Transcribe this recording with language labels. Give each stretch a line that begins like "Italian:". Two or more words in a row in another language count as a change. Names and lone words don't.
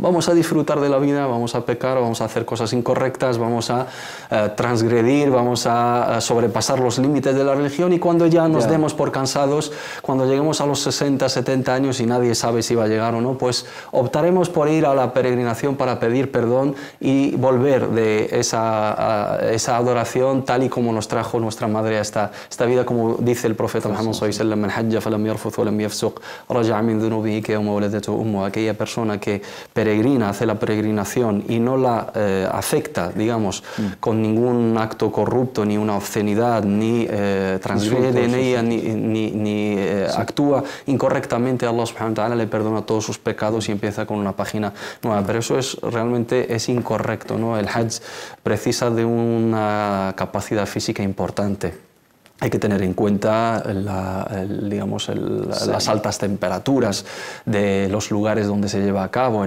Spanish: vamos a disfrutar de la vida, vamos a pecar, vamos a hacer cosas incorrectas, vamos a transgredir, vamos a sobrepasar los límites de la religión, y cuando ya nos demos por cansados, cuando lleguemos a los 60, 70 años y nadie sabe si va a llegar o no, pues optaremos por ir a la peregrinación para pedir perdón y volver de esa adoración tal y como nos trajo nuestra madre a esta vida, como dice el profeta Muhammad
Arabic: صلى الله عليه وسلم: "من حج فلم يرفث ولم يفسق رجع من ذنوبه كيوم ولدته أمه".
Spanish: Aquella persona que peregrina, hace la peregrinación y no la afecta, digamos, con ningún acto corrupto, ni una obscenidad, ni transgrede en ella, ni actúa incorrectamente,
Arabic: الله سبحانه وتعالى
Spanish: le perdona todos sus pecados y empieza con una página nueva. Pero eso realmente es incorrecto, ¿no? El Hajj precisa de una capacidad física importante. Hay que tener en cuenta las altas temperaturas de los lugares donde se lleva a cabo.